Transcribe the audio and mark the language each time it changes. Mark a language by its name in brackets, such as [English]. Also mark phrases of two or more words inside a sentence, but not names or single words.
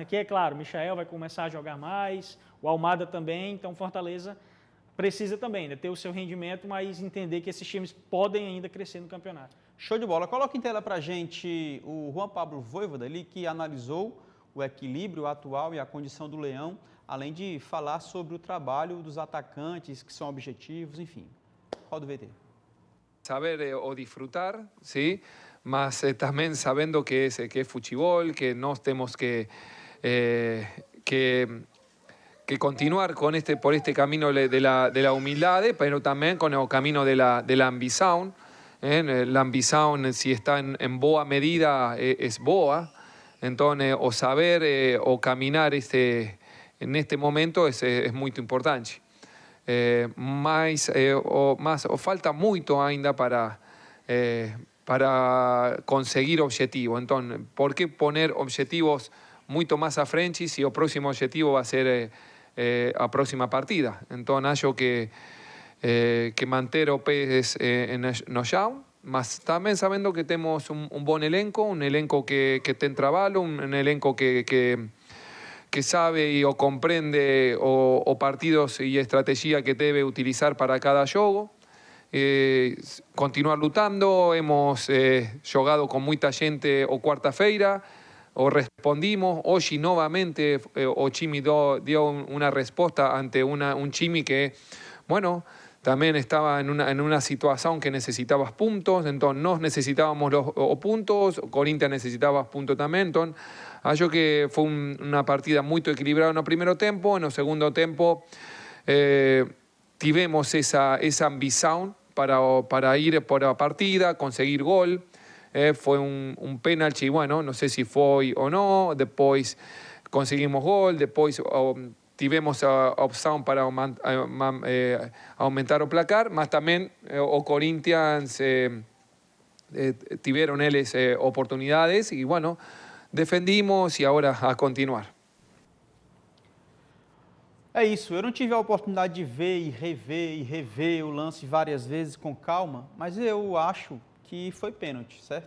[Portuguese] Que é claro, o Michael vai começar a jogar mais, o Almada também, então Fortaleza precisa também, né, ter o seu rendimento, mas entender que esses times podem ainda crescer no campeonato. Show de bola. Coloca em tela pra gente o Juan Pablo Vojvoda ali, que analisou o equilíbrio atual e a condição do Leão, além de falar sobre o trabalho dos atacantes, que são objetivos, enfim. Roda o VT. [Spanish] Saber o disfrutar, ¿sí? Más también sabiendo que es fútbol, que no tenemos que continuar por este camino de la humildad, pero también con el camino de la ambición. La ambición, si está en [Portuguese] boa medida, [Spanish] es boa. Entonces, o saber o caminar en este momento es muy importante. [Portuguese] Mas falta muito ainda para conseguir objetivos. [Spanish] Entonces, ¿por qué poner objetivos muito más a frente si el próximo objetivo va a ser [Portuguese] a próxima partida? [Spanish] Entonces, [Portuguese] acho que manter o pés no chão, [Spanish] mas también sabiendo que tenemos un buen elenco, un elenco que tem trabajo, un elenco que sabe o comprende o partidos y estrategia que debe utilizar para cada jogo. [Portuguese] Continuar lutando, [Spanish] hemos jogado con mucha gente o quarta-feira, o respondimos, hoy nuevamente o time dio una respuesta ante un time que, bueno, también estaba en una situación que necesitaba puntos, entonces nos necesitábamos los puntos, Corinthians necesitaba puntos también, entonces [Portuguese] acho que [Spanish] fue una partida muy equilibrada en el primer tiempo. En el segundo tiempo tivemos esa ambición para ir por la partida, conseguir gol. Fue un penalti, bueno, no sé si fue o no, después conseguimos gol, después [Portuguese] tivemos a opção para aumentar o placar, mas também o Corinthians tiveram eles oportunidades e, [Spanish] bueno, defendimos [Portuguese] e agora a continuar. É isso, eu não tive a oportunidade de ver e rever o lance várias vezes com calma, mas eu acho que foi pênalti, certo?